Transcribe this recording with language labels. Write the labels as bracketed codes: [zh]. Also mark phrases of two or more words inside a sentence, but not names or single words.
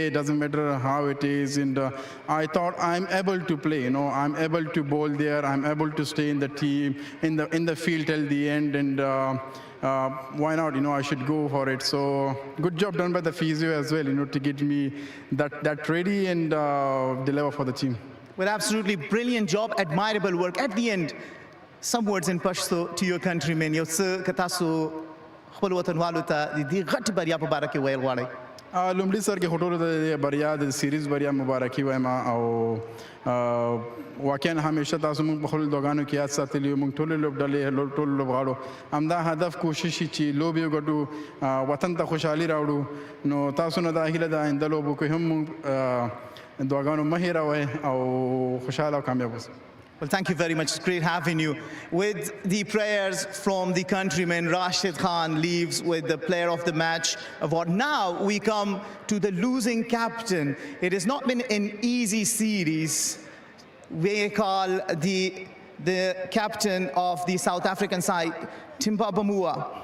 [en] It doesn't matter how it is, and I thought I'm able to play, you know, I'm able to bowl there, I'm able to stay in the team, in the field till the end, and why not, you know, I should go for it. So good job done by the physio as well, you know, to get me that ready and deliver for the team. Well, absolutely brilliant job, admirable work. At the end, some words in Pashto to your countrymen. Yo se katasu khulwatan waluta di ghat bariya mubarak wail wale. [ps] لومړي سر کې هټولو د بریا د سیریز بریا مبارکي وایم، او واقعا همیشه تاسو موږ په خپل دوګانو کې یاد ساتلی، موږ ټول لوبډلې ټول لوبغاړو همدا هدف کوشش چې لوبې وګټو، وطن ته خوشحالي راوړو. نو تاسو نه دا هیله ده آینده لوبو کې هم موږ دوګانو مه هېروئ او خوشحاله او کامیاب اوسئ. [en] Well, thank you very much. It's great having you. With the prayers from the countrymen, Rashid Khan leaves with the player of the match award. Now we come to the losing captain. It has not been an easy series. We call the captain of the South African side, Timpa Bavuma.